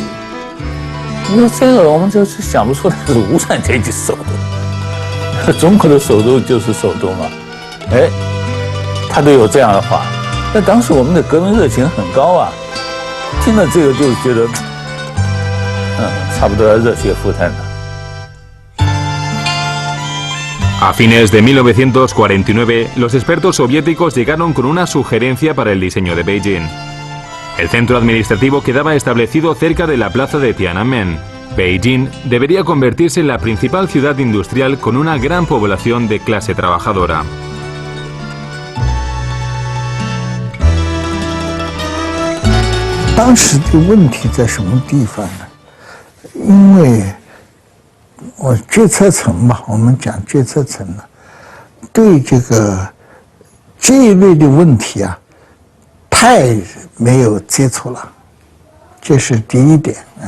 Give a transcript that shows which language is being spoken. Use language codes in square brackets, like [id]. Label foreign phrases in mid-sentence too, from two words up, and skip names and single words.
[zh] 你说这个我们就是想不出来是无产阶级首都，中国的首都就是首都嘛，哎，他都有这样的话。那当时我们的革命热情很高啊，听了这个就觉得，差不多要热血沸腾了。 [es] A fines de 1949, los expertos soviéticos llegaron con una sugerencia para el diseño de Beijing. El centro administrativo quedaba establecido cerca de la plaza de Tiananmen. Beijing debería convertirse en la principal ciudad industrial con una gran población de clase trabajadora. [zh] 当时的问题在什么地方呢？因为我决策层嘛，我们讲决策层呢，对这一类的问题啊，太没有接触了，这是第一点啊。